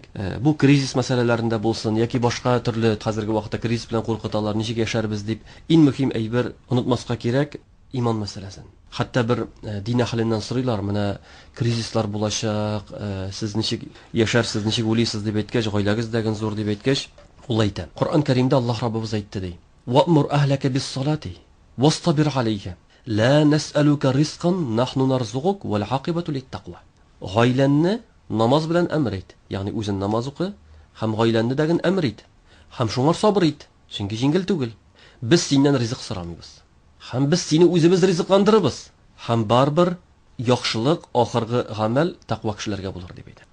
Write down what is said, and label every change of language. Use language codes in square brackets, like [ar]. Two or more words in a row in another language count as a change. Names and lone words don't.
[tt] Бу кризис мәсьәләләрендә булсын, яки башка төрле хәзерге вакытта кризис белән куркыталар, ничек яшәрбез дип, иң мөһим әйбер онытмаска кирәк иман мәсьәләсен. Хәтта бер дин әһленнән сорыйлар, менә кризислар булачак, сез ничек яшәрсез, ничек уйлыйсыз дип әйткәч, гаиләгез дәген зур дип әйткәч, ул әйтә. Коръән Кәримдә Аллаһ Раббыбыз әйтте ди: [ar] "وأمر أهلك بالصلاة واصطبر عليها، لا نسألك رزقا، نحن نرزقك والعاقبة للتقوى." [tt] Гаиләнне намаз белән әмер ит. Ягъни үзен намаз укы, һәм гаиләнне дәген әмер ит. Һәм шуңар сабыр ит. Чөнки җиңел түгел. Без синнән ризык сорамыйбыз. Һәм без сине үзебез ризыкландырырбыз. Һәм барбер яхшылык, ахыргы гамәл тaqва кешеләргә булыр дип әйтә.